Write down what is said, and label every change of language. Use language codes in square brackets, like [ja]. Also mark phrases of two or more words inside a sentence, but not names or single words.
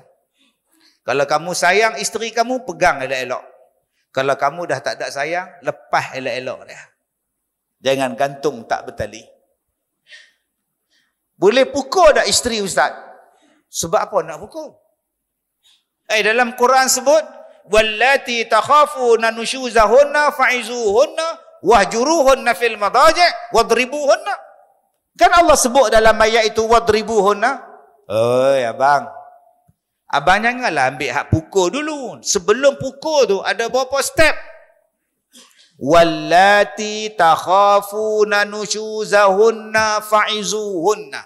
[ms] Kalau kamu sayang isteri kamu, pegang elok-elok. Kalau kamu dah tak ada sayang, lepas elok-elok dia. Jangan gantung tak bertali. Boleh pukul tak isteri, Ustaz? Sebab apa nak pukul? Dalam Quran sebut, [ar] واللاتي تخافون نشوزهن فعظوهن واهجروهن في المضاجع واضربوهن. [ms] Kan Allah sebut dalam ayat itu wadribuhunna. Oi abang. Abang janganlah ambil hak pukul dulu. Sebelum pukul tu ada berapa step? [ar] واللاتي تخافون نشوزهن فعظوهن.